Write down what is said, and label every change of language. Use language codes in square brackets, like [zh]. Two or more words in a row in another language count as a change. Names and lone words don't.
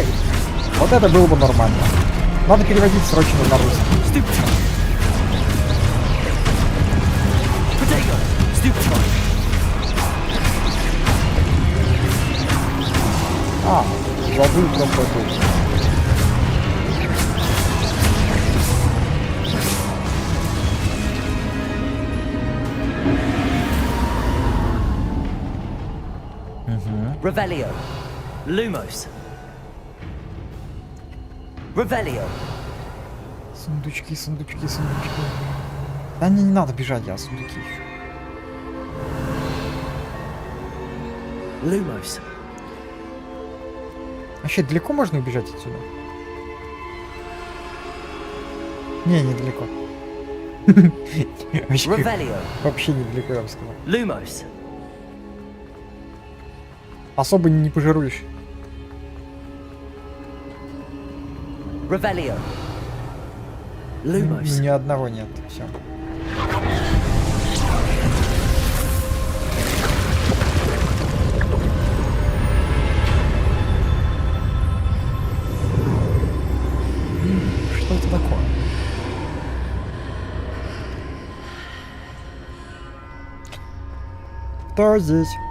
[ru] Вот это было бы нормально. Надо переводить срочно на русский. А, забыл просто это. [la] Revelio. Lumos. Revelio. [ru] Сундучки. Да не надо бежать, я сундуки ищу. [la] Lumos. [ru] Вообще далеко можно убежать отсюда? Не, недалеко. [la] Revelio. [ru] Вообще недалеко, я бы сказал. [la] Lumos. [ru] Особо не пожируешь. [la] Revelio. Lumos. [ru] Ни одного нет. Все. Что это такое? Кто здесь?